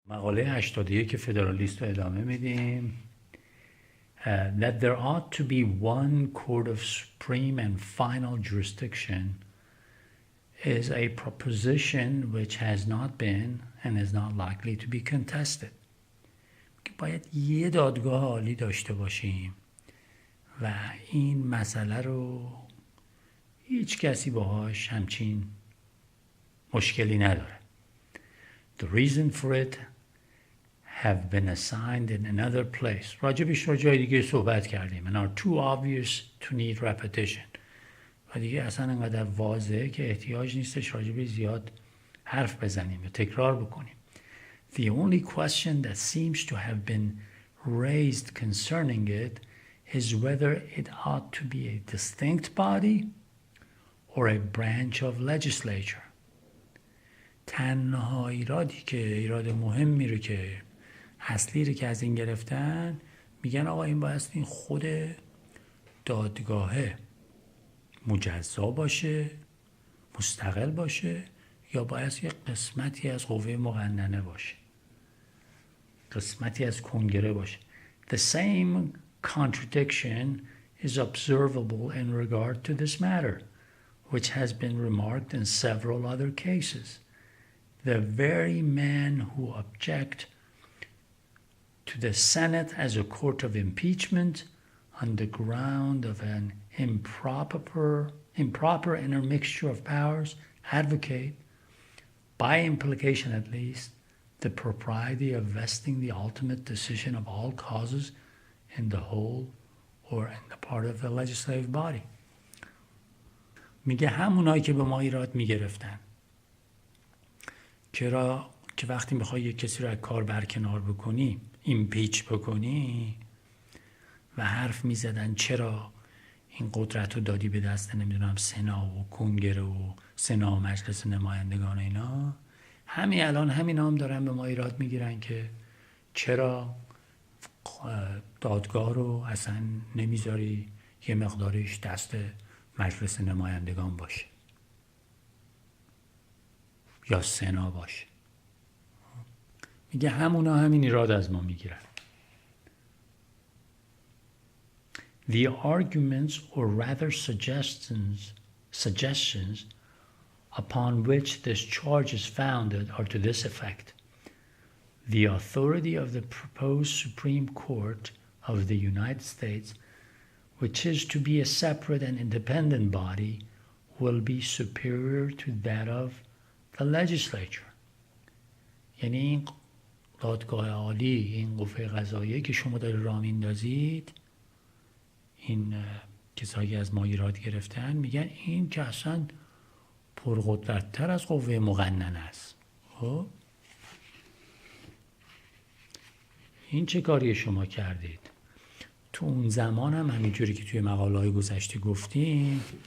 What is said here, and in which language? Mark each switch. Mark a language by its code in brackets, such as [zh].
[fa] مقاله 81 فدرالیست رو ادامه میدیم. [en] That there ought to be one court of supreme and final jurisdiction is a proposition which has not been and is not likely to be contested. [fa] باید یه دادگاه عالی داشته باشیم و این مسئله رو هیچ کسی باهاش همچین مشکلی نداره. [en] The reason for it have been assigned in another place. [fa] راجبش رو جای دیگه صحبت کردیم. [en] And are too obvious to need repetition. [fa] و دیگه اصلا انقدر واضحه که احتیاج نیستش راجبش زیاد حرف بزنیم یا تکرار بکنیم. [en] The only question that seems to have been raised concerning it is whether it ought to be a distinct body or a branch of legislature. [fa] تنها ایراد مهمی رو که اصلی رو که از این گرفتن میگن آقا این باید این خود دادگاهه مجزا باشه، مستقل باشه، یا باید یک قسمتی از قوه مقننه باشه، قسمتی از کنگره باشه. [en] The same contradiction is observable in regard to this matter, which has been remarked in several other cases. The very men who object to the Senate as a court of impeachment on the ground of an improper intermixture of powers advocate, by implication at least, the propriety of vesting the ultimate decision of all causes in the whole or in the part of the legislative body. [fa] میگه همونایی که به ما ایراد میگرفتن چرا که وقتی میخوای یک کسی رو از کار برکنار بکنی، ایمپیچ بکنی، و حرف میزدن چرا این قدرت رو دادی به دست نمیدونم سنا و کنگره و سنا و مجلس نمایندگان اینا، همین الان همین هم دارن به ما ایراد میگیرن که چرا دادگاه رو اصلا نمیذاری یه مقدارش دست مجلس نمایندگان باشه یا سنا باشه. میگه همونا همین ایراد از ما میگیرن. [en] The arguments or rather suggestions upon which this charge is founded are to this effect. The authority of the proposed Supreme Court of the United States, which is to be a separate and independent body, will be superior to that of the legislature. [fa] یعنی این دادگاه عالی، این قوه قضاییه که شما دارید راه میندازید، این کسایی از ما ایراد گرفتن میگن این که اصلا پرقدرت‌تر از قوه مقننه است. خب این چه کاری شما کردید؟ تو اون زمان هم همینجوری که توی مقاله‌های گذشته گفتیم،